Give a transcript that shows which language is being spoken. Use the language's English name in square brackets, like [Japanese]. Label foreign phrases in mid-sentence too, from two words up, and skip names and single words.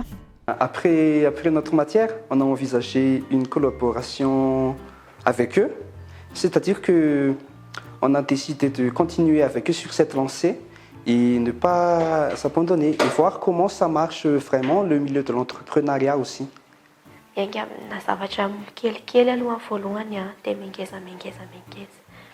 [French] Après notre matière, on a envisagé une collaboration avec eux. C'est-à-dire qu'on a décidé de continuer avec eux sur cette lancée et ne pas s'abandonner et voir comment ça marche vraiment le milieu de l'entrepreneuriat aussi. [Malagasy] Engam na zavatra kelikely aloha voalohany dia mengeza.